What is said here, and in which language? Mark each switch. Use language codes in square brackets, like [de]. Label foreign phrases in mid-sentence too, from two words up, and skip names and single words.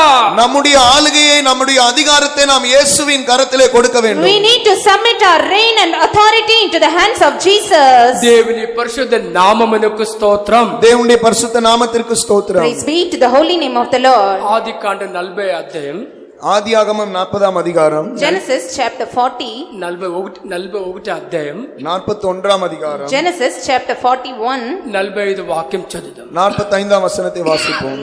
[ta] நம்முடைய ஆளுகையை, நம்முடைய அதிகாரத்தை நாம் இயேசுவின் கரத்திலே கொடுக்க வேண்டும். [en] We need to submit our reign and authority into the hands of Jesus. [te] దేవుని పరిశుద్ధ నామమునకు స్తోత్రం. [ta] தேவனுடைய பரிசுத்த நாமத்திற்கு ஸ்தோத்திரம். [en] Praise be to the holy name of the Lord. [te] ఆదికాండ 40 అధ్యాయం, [ta] ஆதியாகமம் 40ஆம் அதிகாரம், [en] Genesis chapter 40, [te] 41 అధ్యాయం, [ta] 41ஆம் அதிகாரம், [en] Genesis chapter 41. [te] 45 వాక్యం చదువుదాం. [ta] 45ஆம் வசனத்தை வாசிப்போம்.